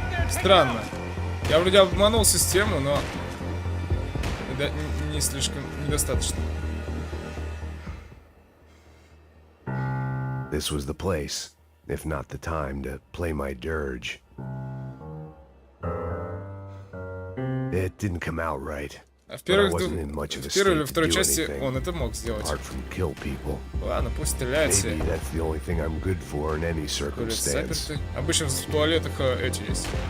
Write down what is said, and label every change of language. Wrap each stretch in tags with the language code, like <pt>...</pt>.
<ru>Странно. Я вроде обманул систему, но не слишком недостаточно.</ru> <en>This was the place, if not the time, to play my dirge. It didn't come out right.</en> <ru>А в первой или второй части он это мог сделать. Ладно, пусть стреляет все. Заперты. Обычно в туалетах эти есть.</ru>